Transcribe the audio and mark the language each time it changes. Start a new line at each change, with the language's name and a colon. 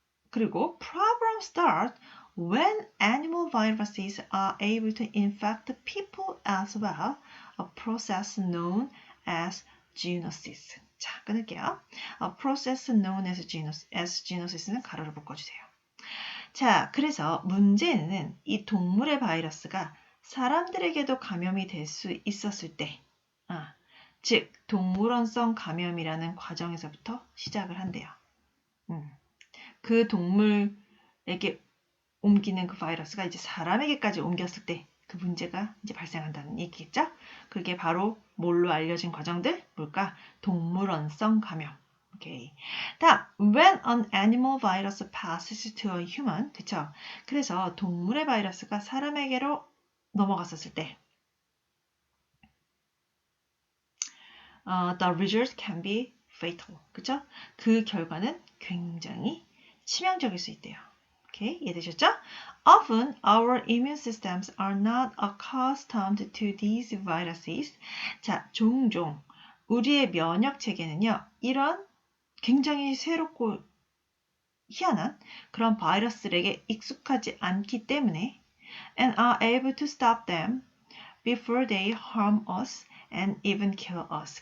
Korean: 그리고
English: problem start when animal viruses are able to infect people as well, a process known as zoonosis.
Korean: 자, 끊을게요.
English: A process known as zoonosis는
Korean: 가로를 묶어주세요. 자, 그래서 문제는 이 동물의 바이러스가 사람들에게도 감염이 될 수 있었을 때, 즉 동물원성 감염이라는 과정에서부터 시작을 한대요. 그 동물에게 옮기는 그 바이러스가 이제 사람에게까지 옮겼을 때 그 문제가 이제 발생한다는 얘기겠죠? 그게 바로 뭘로 알려진 과정들? 뭘까? 동물원성 감염. 오케이. 다음,
English: when an animal virus passes to a human, 그쵸?
Korean: 그래서 동물의 바이러스가 사람에게로 넘어갔었을 때,
English: the result can be fatal,
Korean: 그쵸? 그 결과는 굉장히 치명적일 수 있대요. 오케이, 이해되셨죠?
English: Often our immune systems are not accustomed to these viruses.
Korean: 자, 종종 우리의 면역 체계는요, 이런 굉장히 새롭고 희한한 그런 바이러스들에게 익숙하지 않기 때문에
English: and are able to stop them before they harm us and even kill us.